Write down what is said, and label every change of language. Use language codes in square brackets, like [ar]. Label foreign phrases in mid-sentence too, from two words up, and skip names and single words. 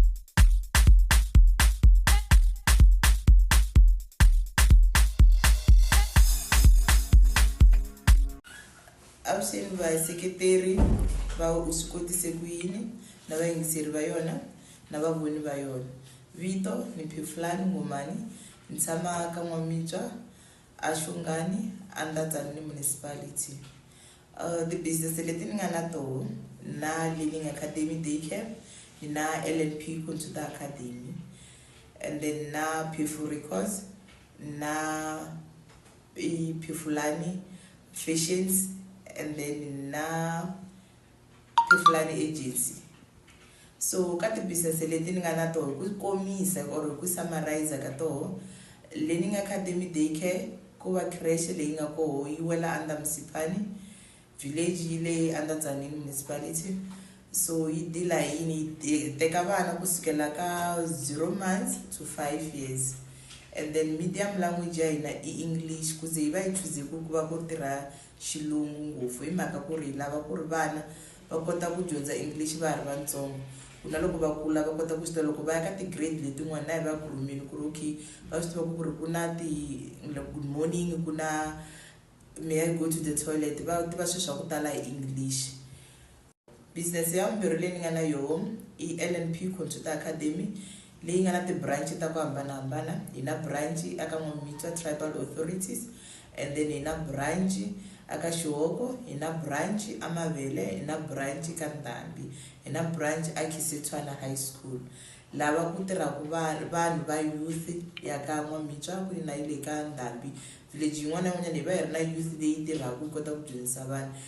[ts] Avuxeni vaseketeri va u swi kotise ku yini na vayingiseri va yona na vavoni va yona. Vito ni Pheflani Ngomani ni tshama ka N'wamitswa a Xongani [en] under Tzaneen municipality. [ts] Ti-business leti ni nga na toho na Learning Academy Daycare ni na LNP Computer Academy [en] and then [ts] na Phefu Records na Phefulani Fashions [en] and then [ts] na Phefulani Agency. So ka ti-business leti ni nga na toho ku komisa or ku summarize ka toho, Learning Academy Daycare ku va creche leyi nga koho yi wela [en] under Msipani village [ts] yi le [en] under Tzaneen municipality. [ts] So yi dila yini teka vana kusukela ka [en] 0 months to 5 years and then medium language [ts] ya hina i English kuze yi va yi choose ku va ku tirha xilungu ngopfu hi mhaka ku ri lava ku ri vana va kota ku dyondza English va ha ri vantsongo ku na loko va kula va kota ku swi tiva loko va ya ka ti-grade letin'wana na hi va kurumini ku ri okay va swi tiva ku ri ku na [en] good morning [ts] ku na [en] may I go to the toilet [ts] va tiva swilo swa ku tala hi English. Business ya vumbirhi leyi ni nga na yoho i LNP Computer Academy leyi nga na ti-branch ta ku hambanahambana. Hi na branch aka N'wamitswa Tribal Authorities [en] and then [ts] hi na branch aka Xihoko, hi na branch Mavele, hi na branch ka Ndhambi, hi na branch Khisetswana High School lava ku tirhaku vanhu va youth ya ka N'wamitswa ku na yi le ka Ndhambi village yin'wana na yin'wanyana hi va hi ri na youth leyi tirhaku yi kota ku dyondzisa vanhu.